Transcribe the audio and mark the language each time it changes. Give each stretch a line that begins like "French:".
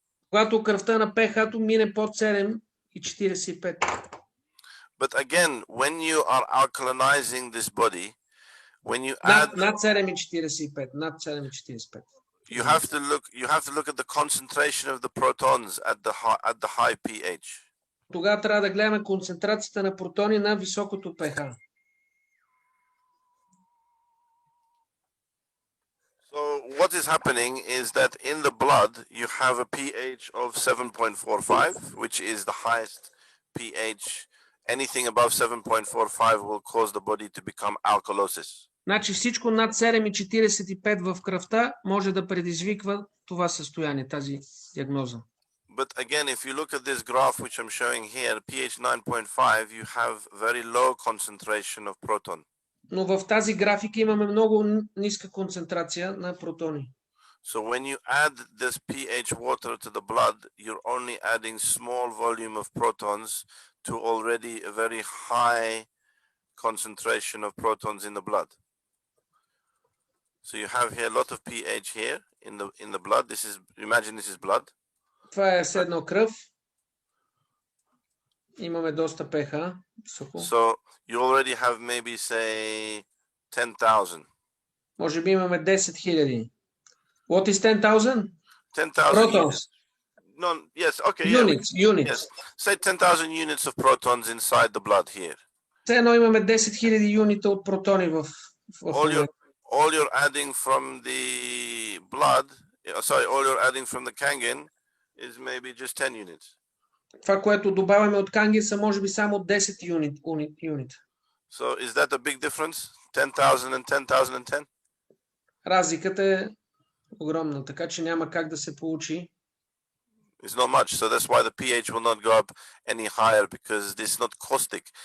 Bulgarian: Когато кръвта на pH-то мине под 7,45.
English: But again, when you are alkalinizing this body, when you add
Bulgarian: над 7,45, над 7,45.
English: You have to look at the concentration of the protons at the high pH.
Bulgarian: Тогава трябва да гледаме концентрацията на протони на високото pH.
English: So what is happening is that in the blood you have a pH of 7.45, which is the highest pH. Anything above 7.45 will cause the body to become alkalosis.
Bulgarian: Значи всичко над 7,45 в кръвта може да предизвиква това състояние, тази диагноза.
English: But again, if you look at this graph which I'm showing here, pH 9.5, you have very low concentration of proton.
Bulgarian: Но в тази графика имаме много ниска концентрация на протони.
English: So when you add this pH water to the blood, you're only adding small volume of protons to already a very high concentration of protons in the blood. So you have here a lot of pH here in the blood. Imagine this is blood.
Bulgarian: Това е седно кръв. Имаме доста pH.
English: So you already have maybe say 10,000.
Bulgarian: Може би имаме 10,000.
English: What is 10,000? 10,000 protons. No, yes, okay. Units. Yes. Say 10,000 units of protons inside the blood here.
Bulgarian: Все едно имаме 10,000 юнита от протони в
English: all you're adding from the blood, all you're adding from the Kangen is maybe just 10 units.
Bulgarian: Това, което добавяме от Канген, са може би само 10 юнита.
English: So is that a big difference? 10,000 and 10,000 and 10?
Bulgarian: Разликата е огромна, така че няма как да се получи.
English: It's not much, so that's why the pH will not go up any higher, because this is not caustic.